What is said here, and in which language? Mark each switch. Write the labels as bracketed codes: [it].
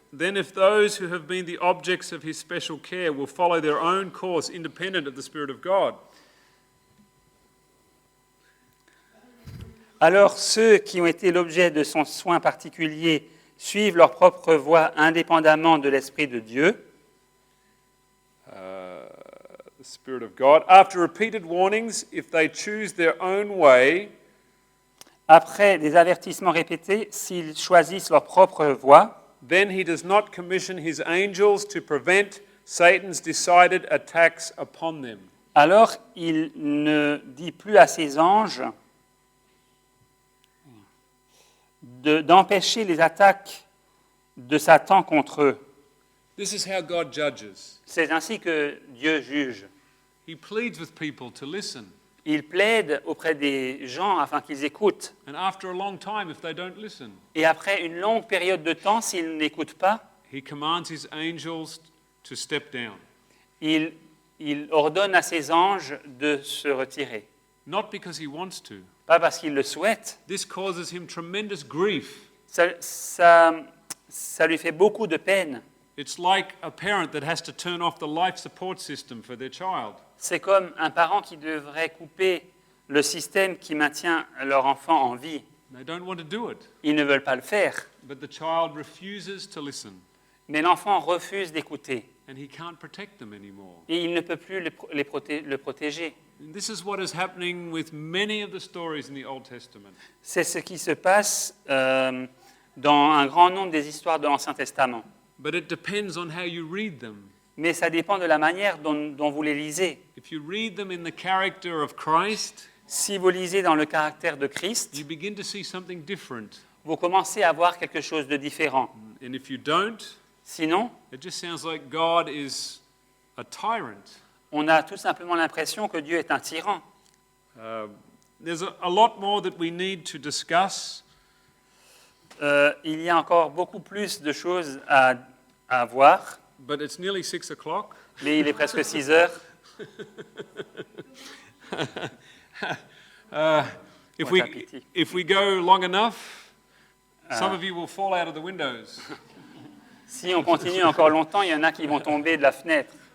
[en] then if those who have been the objects of his special care will follow their own course independent of the Spirit of God, [fr] Alors ceux qui ont été l'objet de son soin particulier suivent leur propre voie indépendamment de l'Esprit de Dieu. [en] the Spirit of God, after repeated warnings, if they choose their own way, [fr] Après des avertissements répétés, s'ils choisissent leur propre voie, [en] then he does not commission his angels to prevent Satan's decided attacks upon them. [fr] alors il ne dit plus à ses anges d'empêcher les attaques de Satan contre eux. [en] This is how God judges. [fr] C'est ainsi que Dieu juge. [en] He pleads with people to listen. [fr] Il plaide auprès des gens afin qu'ils écoutent. [en] And after a long time, if they don't listen, [fr] Et après une longue période de temps, s'ils n'écoutent pas, [en] he commands his angels to step down. [fr] il ordonne à ses anges de se retirer. [en] Not because he wants to. [fr] Pas parce qu'il le souhaite. [en] This causes him tremendous grief. [fr] Ça lui fait beaucoup de peine. [en] It's like a parent that has to turn off the life support system for their child. [fr] C'est comme un parent qui devrait couper le système qui maintient leur enfant en vie. [en] They don't want to do it, [fr] Ils ne veulent pas le faire, [en] but the child refuses to listen, [fr] mais l'enfant refuse d'écouter [en] and he can't protect them anymore. [fr] et il ne peut plus le protéger. [en] And this is what is happening with many of the stories in the Old Testament. [fr] C'est ce qui se passe dans un grand nombre des histoires de l'Ancien Testament. [en] But it depends on how you read them. [fr] Mais ça dépend de la manière dont vous les lisez. [en] If you read them in the character of Christ, [fr] Si vous lisez dans le caractère de Christ, [en] you begin to see something different. [fr] vous commencez à voir quelque chose de différent. [en] And if you don't, [fr] Sinon, [en] it just sounds like God is a tyrant. [fr] on a tout simplement l'impression que Dieu est un tyran. [en] There's a lot more that we need to discuss. [fr] Il y a encore beaucoup plus de choses à voir, [en] But it's nearly 6 o'clock. [fr] mais il est presque 6 heures. [en] If we pity. if we go long enough, some of you will fall out of the windows. [fr] Si on continue encore longtemps, il y en a qui vont tomber de la fenêtre.